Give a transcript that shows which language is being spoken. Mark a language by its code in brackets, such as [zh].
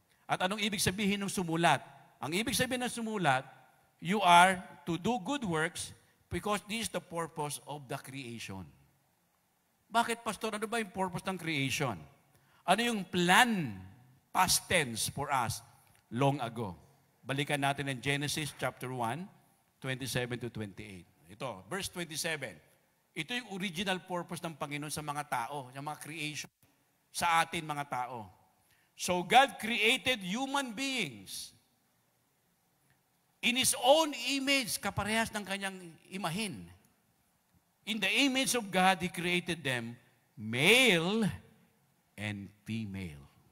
[tl] At anong ibig sabihin ng sumulat? [en] Ang ibig sabihin ng sumulat, you are to do good works because this is the purpose of the creation. [tl] Bakit, Pastor? Ano ba yung purpose ng creation? Ano yung plan, past tense for us long ago? Balikan natin ng Genesis chapter 1, 27 to 28. Ito, verse 27. Ito yung original purpose ng Panginoon sa mga tao, sa mga creation, sa atin mga tao. [en] So God created human beings in His own image, kaparehas ng kanyang imahin. In the image of God, He created them, male and female.